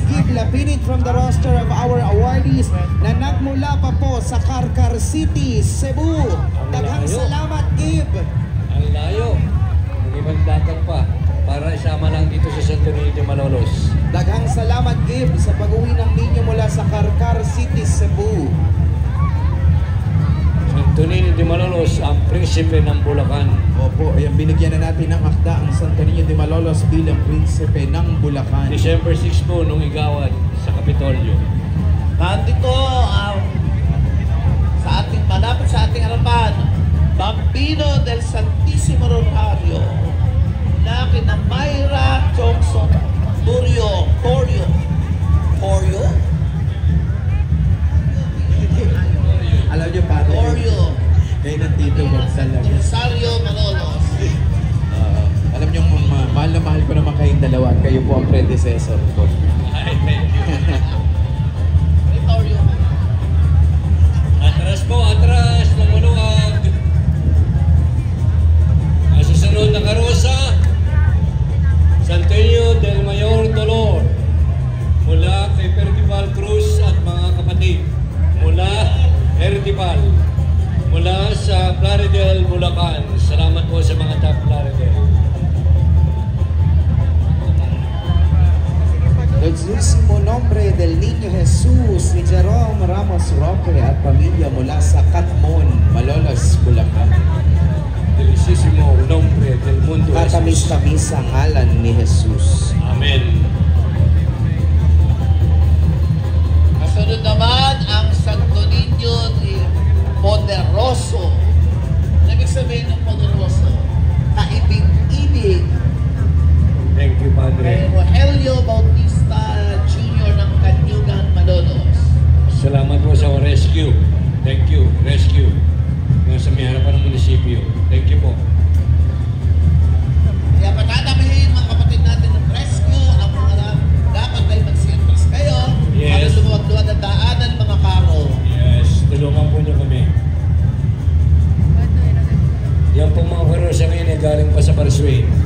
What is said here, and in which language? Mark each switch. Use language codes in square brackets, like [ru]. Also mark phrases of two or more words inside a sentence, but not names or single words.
[tl] lapilit [en] from the roster of our awardees [tl] na nagmula pa po sa Karkar City, Cebu. Daghang layo. salamat, Gib. Ang layo. Mag-ibang dagat pa para isama lang dito sa Santo Niño de Malolos. [ceb] Daghang salamat, [tl] Gib, sa pag-uwi ng ninyo mula sa Karkar City, Cebu. Santo Niño de Malolos, ang prinsipe ng Bulacan. Opo, ayan, binigyan na natin ng akda ang Santo Niño de Malolos bilang prinsipe ng Bulacan. December 6 po nung igawad sa Kapitolyo. Nandito sa ating malapit sa ating harapan, Bambino del Santissimo Rosario, laki na Myra Johnson Corio. Alam niyo, Padre, Corio kayo ng Tito Gonzalo. Rosario Malolos. Alam niyo, mahal na mahal ko naman kayong dalawa at kayo po ang predecessor ko. Ay, [en] thank you. [tl] Corio. Atras po, atras ng maluwag. Ang susunod na karosa, Santo Niño del Mayor Dolor. Mula kay Percival Cruz at mga kapatid. Mula Percival. Mula sa Plaridel, Bulacan. Salamat po sa mga taga Plaridel. Dulcísimo nombre del Niño Jesus ni Jerome Ramos Roque at pamilya mula sa Katmon, Malolos, Bulacan. [es] Delicísimo nombre del mundo. Jesus. [tl] Katamis-tamis ang ngalan ni Jesus. Amen. Kasunod naman ang Santo Niño de Poderoso. Ibig sabihin ng Poderoso, kaibig-ibig. [en] Thank you, [tl] Kay Padre. Rogelio Bautista Jr. ng Canyugan, Malolos. Salamat po sa rescue. [en] Thank you, rescue. [tl] Yung sa may harapan ng munisipyo. [en] Thank you [tl] po. Kaya patatabihin mga kapatid natin ng rescue ang mga dapat ay mag-sentras kayo para Yes. lumuwag-luwag ang daanan mga karo. Yes, tulungan po niyo kami. Yan po mga karosa ngayon ay galing pa sa Parsway.